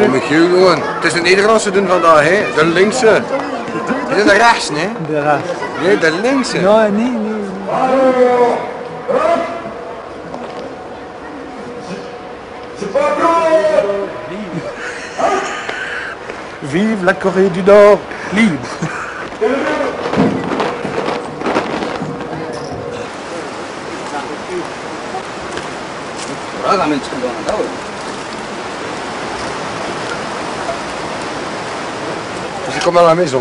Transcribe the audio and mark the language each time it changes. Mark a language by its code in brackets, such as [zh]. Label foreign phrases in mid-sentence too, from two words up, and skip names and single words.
[nl] Nee, Michiel gewoon. Het is de Nederlandse doen vandaag, hè. De linkse. Dit is de rechts, nee? De rechts. Nee, de linkse. Non, nee. [fr] Vive la Corée du Nord, libre. C'est comme à la maison.